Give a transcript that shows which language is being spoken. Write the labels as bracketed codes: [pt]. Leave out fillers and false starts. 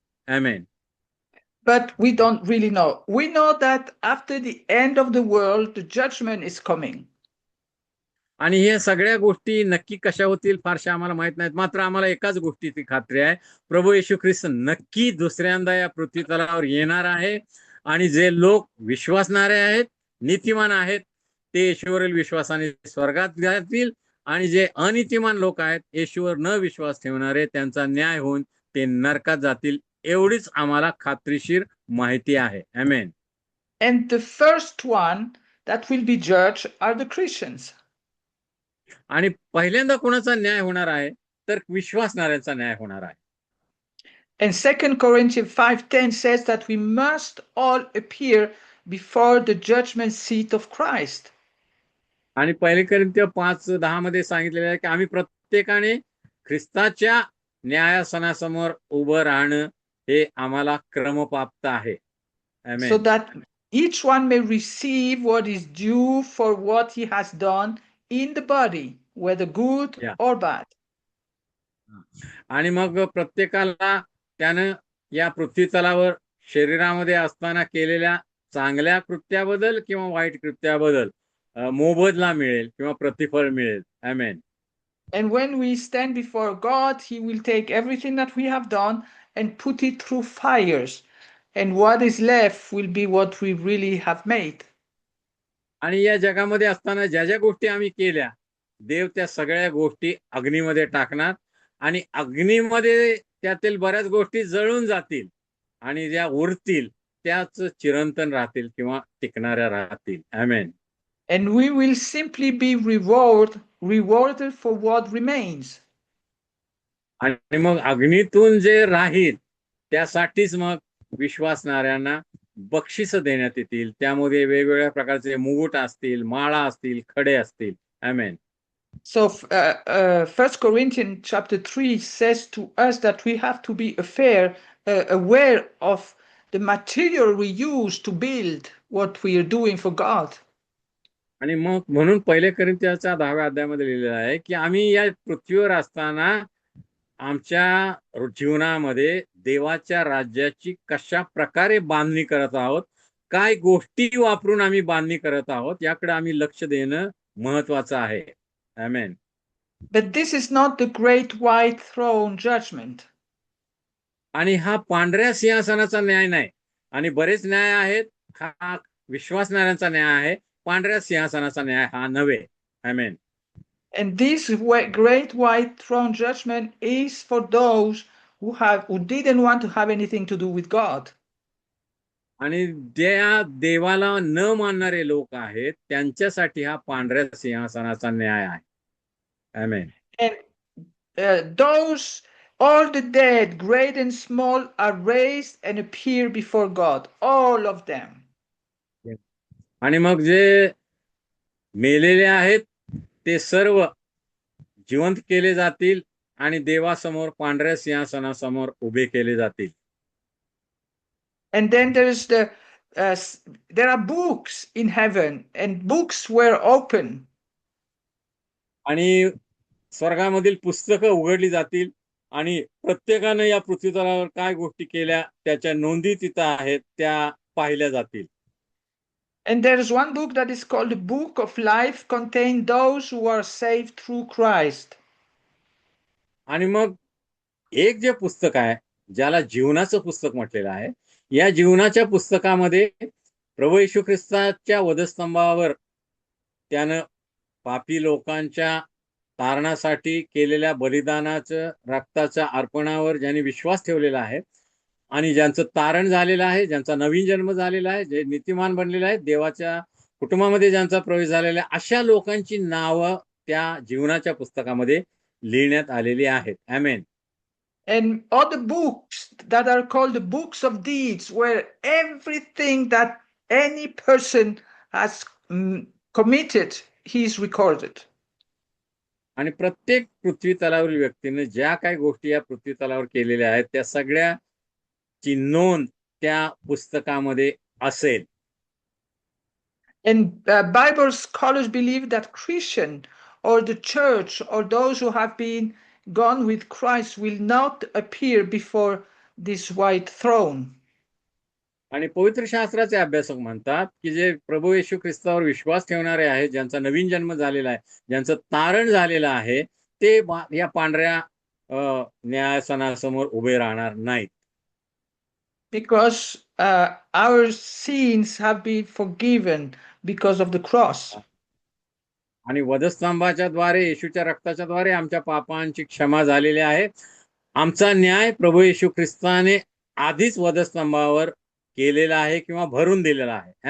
[mr] Amen. [en] But we don't really know. We know that after the end of the world, the judgment is coming. [mr] आणि हे सगळ्या गोष्टी नक्की कशा होतील फारशा आम्हाला माहित नाहीत. मात्र आम्हाला एकाच गोष्टीची खात्री आहे, प्रभू येशू ख्रिस्त नक्की दुसऱ्यांदा या पृथ्वी तलावर येणार आहे, आणि जे लोक विश्वासणारे आहेत, नीतिमान आहेत, ते येशूवरील विश्वासाने स्वर्गात जातील, आणि जे अनीतिमान लोक आहेत, येशूवर न विश्वास ठेवणारे, त्यांचा न्याय होऊन ते नरकात जातील, एवढीच आम्हाला खात्रीशीर माहिती आहे. आमेन. [en] And the first one that will be judged are the Christians. [mr] आणि पहिल्यांदा कोणाचा न्याय होणार आहे, तर विश्वासणाऱ्यांचा न्याय होणार आहे. [en] And 2 Corinthians 5:10 says that we must all appear before the judgment seat of Christ. [mr] आणि 1 कोरिंथी 5:10 मध्ये सांगितलेलं आहे की आम्ही प्रत्येकाने ख्रिस्ताच्या न्यायासनासमोर उभं राहणं हे आम्हाला क्रमप्राप्त आहे. [en] So that each one may receive what is due for what he has done in the body, whether good or bad. [mr] आणि मग प्रत्येकाला त्यानं या पृथ्वी तलावर शरीरामध्ये असताना केलेल्या चांगल्या कृत्याबद्दल किंवा वाईट कृत्याबद्दल मोबदला मिळेल किंवा प्रतिफळ मिळेल. आमेन. [en] And when we stand before God, he will take everything that we have done and put it through fires. And what is left will be what we really have made. [mr] आणि या जगामध्ये असताना ज्या ज्या गोष्टी आम्ही केल्या, देव त्या सगळ्या गोष्टी अग्नीमध्ये टाकणार, आणि अग्नीमध्ये त्यातील बऱ्याच गोष्टी जळून जातील, आणि ज्या उरतील त्याच चिरंतन राहतील किंवा टिकणाऱ्या राहतील. आमेन. [en] And we will simply be rewarded for what remains. [mr] आणि मग अग्नीतून जे राहील त्यासाठीच मग विश्वासणाऱ्यांना बक्षीस देण्यात येतील. त्यामध्ये वेगवेगळ्या प्रकारचे मुकुट असतील, माळा असतील, खडे असतील. आमेन. [en] So 1 Corinthians chapter 3 says to us that we have to be aware of the material we use to build what we are doing for God. [mr] आणि मग म्हणून 1 कोरिंथियच्या 10व्या अध्यायामध्ये लिहिलेलं आहे की आम्ही या पृथ्वीवर असताना आमच्या जीवनामध्ये देवाच्या राज्याची कशा प्रकारे बांधणी करत आहोत, काय गोष्टी वापरून आम्ही बांधणी करत आहोत, याकडे आम्ही लक्ष देणं महत्वाचं आहे. आमेन. [en] But this is not the great white throne judgment. [mr] आणि हा पांढऱ्या सिंहासनाचा न्याय नाही. आणि बरेच न्याय आहेत. हा विश्वासणाऱ्यांचा न्याय आहे. पांढऱ्या सिंहासनाचा न्याय हा नव्हे. आमेन. [en] And this great white throne judgment is for those who didn't want to have anything to do with God. [mr] आणि त्या देवाला न मानणारे लोक आहेत त्यांच्यासाठी हा पांढऱ्या सिंहासनाचा न्याय आहे. आमेन. [en] And all the dead, great and small, are raised and appear before God, all of them. [mr] आणि मग जे मेलेले आहेत ते सर्व जिवंत केले जातील आणि देवासमोर पांढऱ्या सिंहासनासमोर उभे केले जातील. [en] And then there are books in heaven, and books were open. [mr] आणि स्वर्गामधील पुस्तकं उघडली जातील आणि प्रत्येकाने या पृथ्वीतलावर काय गोष्टी केल्या त्याच्या नोंदी तिथं आहेत त्या पाहिल्या जातील. [en] And there is one book that is called the Book of Life, contain those who are saved through Christ. [mr] आणि मग एक जे पुस्तक आहे ज्याला जीवनाचं पुस्तक म्हटलेलं आहे, या जीवनाच्या पुस्तकामध्ये प्रभू येशू ख्रिस्ताच्या वधस्तंभावर त्यानं पापी लोकांच्या तारणासाठी केलेल्या बलिदानाचं रक्ताच्या अर्पणावर ज्यांनी विश्वास ठेवलेला आहे आणि ज्यांचं तारण झालेलं आहे, ज्यांचा नवीन जन्म झालेला आहे, जे नीतिमान बनलेले आहेत, देवाच्या कुटुंबामध्ये ज्यांचा प्रवेश झालेला आहे, अशा लोकांची नावं त्या जीवनाच्या पुस्तकामध्ये लिहिण्यात आलेली आहेत. आमेन. [en] And all the books that are called the books of deeds, where everything that any person has committed, he is recorded. [mr] आणि प्रत्येक पृथ्वी तलावरील व्यक्तीने ज्या काही गोष्टी या पृथ्वी तलावर केलेल्या आहेत त्या सगळ्याची नोंद त्या पुस्तकामध्ये असेल. [en] And Bible scholars believe that Christian or the church or those who have been gone with Christ will not appear before this white throne. [mr] आणि पवित्र शास्त्राचे अभ्यासक म्हणतात की जे प्रभू येशू ख्रिस्तावर विश्वास ठेवणारे आहेत, ज्यांचा नवीन जन्म झालेला आहे, ज्यांचं तारण झालेलं आहे, ते या पांढऱ्या न्यायासनासमोर उभे राहणार नाहीत. [en] Because our sins have been forgiven because of the cross. [mr] आणि वधस्तंभाच्या द्वारे, येशूच्या रक्ताच्या द्वारे आमच्या पापांची क्षमा झालेली आहे. आमचा न्याय प्रभू येशू ख्रिस्ताने आधीच वधस्तंभावर केलेला आहे किंवा भरून दिलेला आहे.